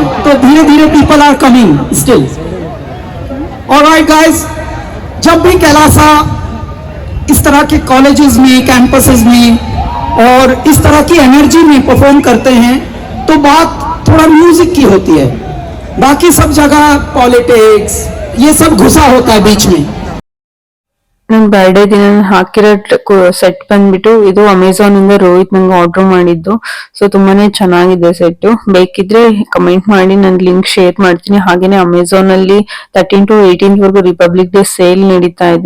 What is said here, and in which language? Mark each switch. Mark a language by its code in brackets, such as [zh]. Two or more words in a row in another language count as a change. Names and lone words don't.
[hi] तो धीरे धीरे [en] people are coming still. alright guys, [hi] जब भी कैलासा इस तरह के कॉलेजेस में, कैंपसेस में और इस तरह की एनर्जी में परफॉर्म करते हैं, तो बात थोड़ा म्यूजिक की होती है। बाकी सब जगह पॉलिटिक्स ये सब घुसा होता है बीच में। [kn] ನನ್ ಬರ್ಡೇ ದಿನ ಹಾಕಿರೋ ಸೆಟ್ ಬಂದ್ಬಿಟ್ಟು ಇದು ಅಮೆಝಾನ್ ಇಂದ ರೋಹಿತ್ ನಂಗೆ ಆರ್ಡರ್ ಮಾಡಿದ್ದು. ಸೊ ತುಂಬಾನೇ ಚೆನ್ನಾಗಿದೆ ಸೆಟ್. ಬೇಕಿದ್ರೆ ಕಮೆಂಟ್ ಮಾಡಿ, ನನ್ [en] link share [kn] ಮಾಡ್ತೀನಿ. ಹಾಗೇನೆ ಅಮೆಝಾನ್ ಅಲ್ಲಿ 13 to 18 ವರೆಗೂ [en] Republic Day sale [kn] ನಡೀತಾ ಇದೆ.